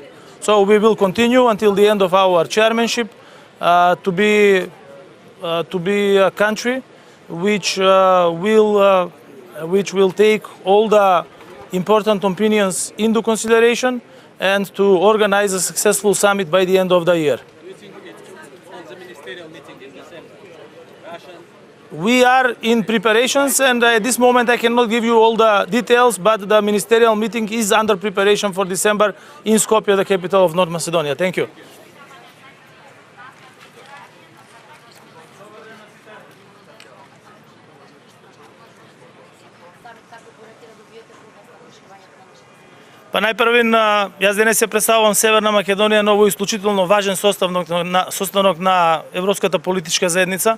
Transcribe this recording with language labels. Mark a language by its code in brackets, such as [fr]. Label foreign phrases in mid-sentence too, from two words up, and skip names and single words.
[en] So we will continue until the end of our chairmanship to be a country which will take all the important opinions into consideration and to organize a successful summit by the end of the year. Do you think it's on the ministerial meeting in December? Russian? We are in preparations, and at this moment I cannot give you all the details, but the ministerial meeting is under preparation for December in Skopje, the capital of North Macedonia. Thank you. [mk] Па најпрвин, јас денес се представувам Северна Македонија, ново исклучително важен состанок на Европската политичка заедница.